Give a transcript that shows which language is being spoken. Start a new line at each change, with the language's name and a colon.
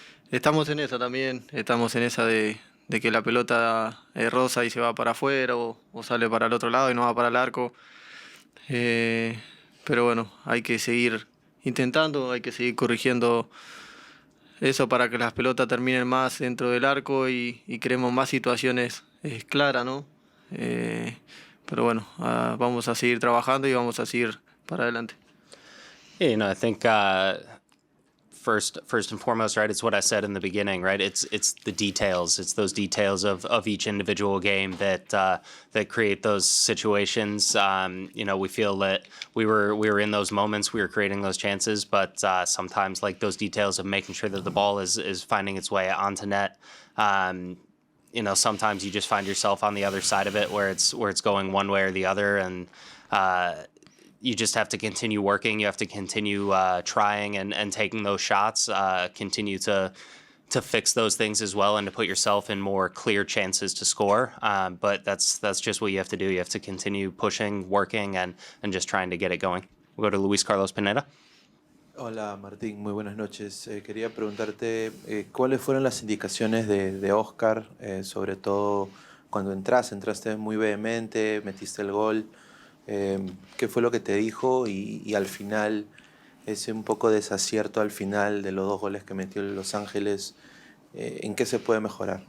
Spanish: estamos en esa también, estamos en esa de que la pelota roza y se va para afuera o sale para el otro lado y no va para el arco, pero bueno, hay que seguir intentando, hay que seguir corrigiendo eso para que las pelotas terminen más dentro del arco y creemos más situaciones claras, ¿no? Pero bueno, vamos a seguir trabajando y vamos a seguir para adelante.
English: Yeah, you know, I think first and foremost, right, it's what I said in the beginning, right? It's the details. It's those details of each individual game that create those situations. You know, we feel that we were in those moments, we were creating those chances, but sometimes like those details of making sure that the ball is finding its way onto net. You know, sometimes you just find yourself on the other side of it where it's going one way or the other, and you just have to continue working. You have to continue trying and taking those shots. Continue to fix those things as well and to put yourself in more clear chances to score. But that's just what you have to do. You have to continue pushing, working, and just trying to get it going. We'll go to Luis Carlos Pineda.
Spanish: Hola Martín, muy buenas noches. Quería preguntarte cuáles fueron las indicaciones de Oscar, sobre todo cuando entraste muy vehemente, metiste el gol. ¿Qué fue lo que te dijo? Y al final, ese un poco desacierto al final de los 2 goles que metió Los Ángeles, ¿en qué se puede mejorar?